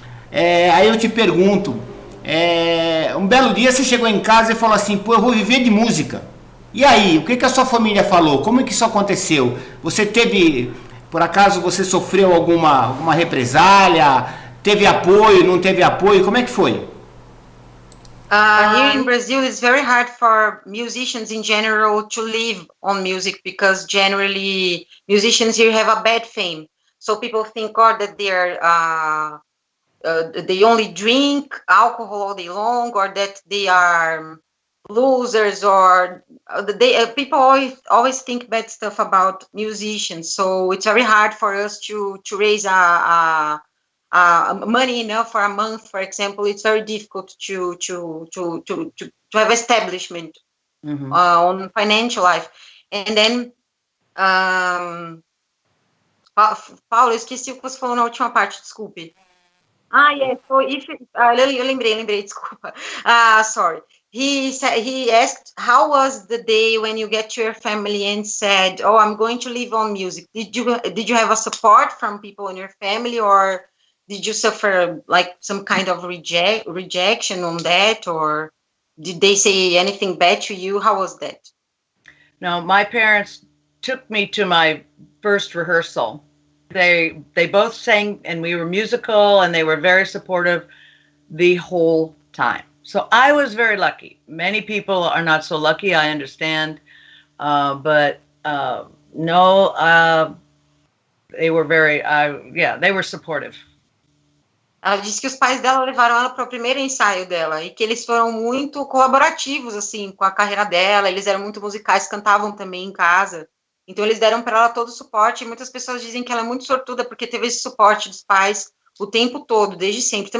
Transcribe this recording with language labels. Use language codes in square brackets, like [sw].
[pt] Aí eu te pergunto, um belo dia você chegou em casa e falou assim, pô, eu vou viver de música. E aí, o que a sua família falou? Como é que isso aconteceu? Você teve, por acaso, você sofreu alguma represália? Teve apoio, não teve apoio? Como é que foi? [en] Here in Brazil, it's very hard for musicians in general to live on music because generally musicians here have a bad fame. So people think, that they only drink alcohol all day long, or that they are losers, or people always think bad stuff about musicians. So it's very hard for us to raise money enough for a month, for example. It's very difficult to have establishment on financial life. And then [pt] Paulo, eu esqueci o que você falou na última parte, desculpe. [en] Yes. So [pt] eu lembrei, desculpa. [en] Sorry. He asked, how was the day when you get to your family and said, "Oh, I'm going to live on music"? Did you have a support from people in your family, or did you suffer like some kind of rejection on that, or did they say anything bad to you? How was that? No, my parents took me to my first rehearsal. They both sang, and we were musical, and they were very supportive the whole time. So I was very lucky. Many people are not so lucky, I understand. But no, they were they were supportive. [pt] Ela disse que os pais dela levaram ela para o primeiro ensaio dela e que eles foram muito colaborativos, assim, com a carreira dela. Eles eram muito musicais, cantavam também em casa. Então eles deram para ela todo o suporte. E muitas pessoas dizem que ela é muito sortuda porque teve esse suporte dos pais o tempo todo, desde sempre.